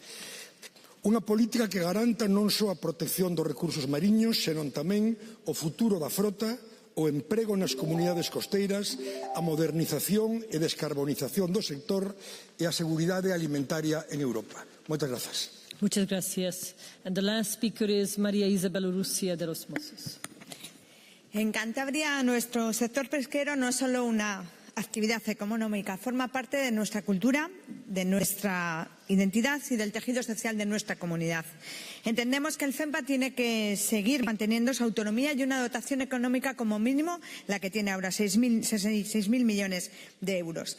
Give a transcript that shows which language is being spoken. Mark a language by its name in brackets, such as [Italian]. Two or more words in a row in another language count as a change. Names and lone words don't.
[Galician] Unha política que garanta non só a protección dos recursos mariños, senón tamén o futuro da frota, o emprego nas comunidades costeiras, a modernización e descarbonización do sector e a seguridade alimentaria en Europa. Moitas grazas. [Spanish] Muchas gracias. [English] And the last speaker is María Isabel Urrutia de los Mossos. [Spanish] En Cantabria, nuestro sector pesquero no es solo una actividad económica, forma parte de nuestra cultura, de nuestra identidad y del tejido social de nuestra comunidad. Entendemos que el FEMPA tiene que seguir manteniendo su autonomía y una dotación económica como mínimo la que tiene ahora, 6.000 millones de euros.